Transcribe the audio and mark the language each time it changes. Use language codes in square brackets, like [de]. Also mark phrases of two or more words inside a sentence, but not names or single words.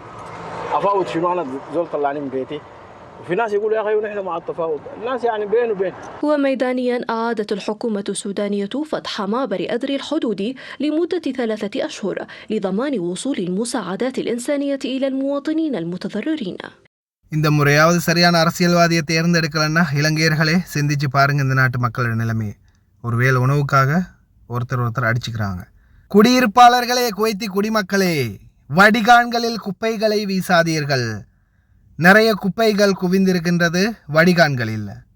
[ar] أفاوض شنو؟ أنا زول طلعني من بيتي. وفي ناس يقولوا يا أخي نحن مع التفاوض، الناس يعني بين وبين. وميدانيا أعادت الحكومة السودانية فتح معبر أدري الحدودي لمدة 3 أشهر لضمان وصول المساعدات الإنسانية إلى المواطنين المتضررين. [ta] இந்த முறையாவது சரியான அரசியல்வாதியை தேர்ந்தெடுக்கலன்னா இலங்கையர்களே சிந்திச்சு பாருங்க இந்த நாட்டு மக்களோட நிலைமையை. ஒருவேளை உணவுக்காக ஒருத்தர் அடிச்சுக்கிறாங்க. குடியிருப்பாளர்களே, குவைத்தி குடிமக்களே, வடிகான்களில் குப்பைகளை வீசாதீர்கள். நிறைய குப்பைகள் குவிந்திருக்கின்றது வடிகான்களில்.